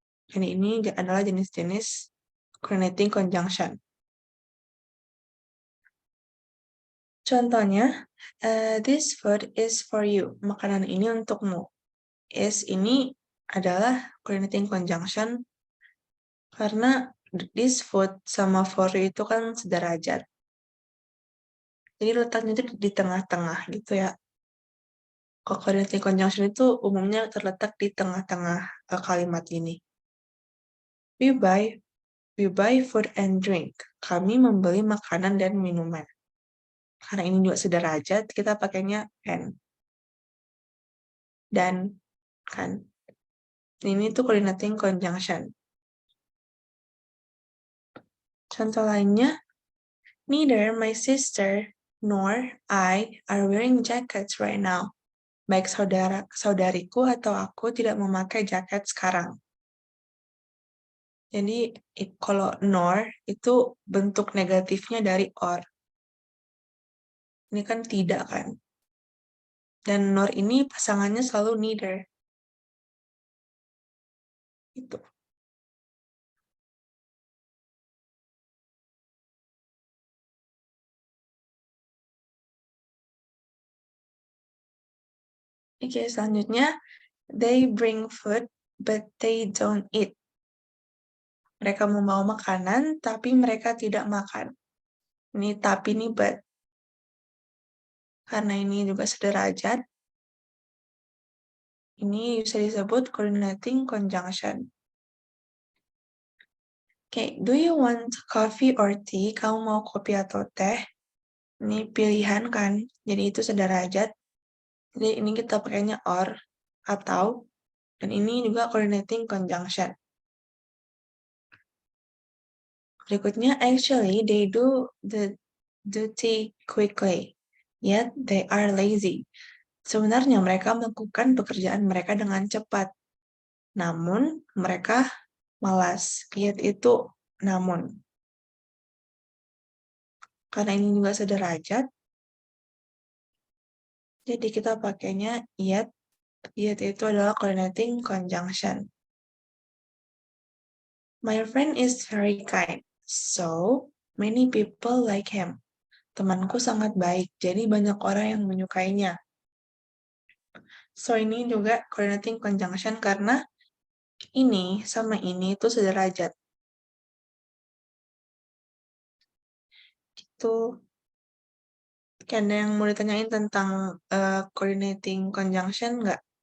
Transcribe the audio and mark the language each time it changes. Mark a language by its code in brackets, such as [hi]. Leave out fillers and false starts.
[id] Jadi ini adalah jenis-jenis coordinating conjunction. Contohnya, [en] this food is for you. [id] Makanan ini untukmu. Is ini adalah coordinating conjunction karena [en] this food [id] sama [en] for you [id] itu kan sederajat. Jadi letaknya itu di tengah-tengah gitu ya. Coordinating conjunction itu umumnya terletak di tengah-tengah kalimat ini. [en] We buy food and drink. [id] Kami membeli makanan dan minuman. Karena ini juga sederajat, kita pakainya and. Dan, kan. Ini tuh coordinating conjunction. Contoh lainnya, [en] neither my sister nor I are wearing jackets right now. [id] Baik saudariku atau aku tidak memakai jaket sekarang. Jadi kalau nor itu bentuk negatifnya dari or. Ini kan tidak kan. Dan nor ini pasangannya selalu neither. Itu. [en] Oke, [id] selanjutnya, [en] they bring food but they don't eat. [id] Mereka membawa makanan tapi mereka tidak makan. Ini tapi ini but. Karena ini juga sederajat, ini bisa disebut coordinating conjunction. [en] Oke, do you want coffee or tea? [id] Kamu mau kopi atau teh? Ini pilihan kan, jadi itu sederajat. Jadi ini kita pakainya or, atau, dan ini juga coordinating conjunction. Berikutnya, [en] actually, they do the duty quickly, yet they are lazy. [id] Sebenarnya mereka melakukan pekerjaan mereka dengan cepat, namun mereka malas. Yet itu namun. Karena ini juga sederajat, jadi kita pakainya yet. Yet itu adalah coordinating conjunction. [en] My friend is very kind, so many people like him. [id] Temanku sangat baik, jadi banyak orang yang menyukainya. So ini juga coordinating conjunction karena ini sama ini itu sederajat. Itu ada yang mau ditanyain tentang coordinating conjunction nggak?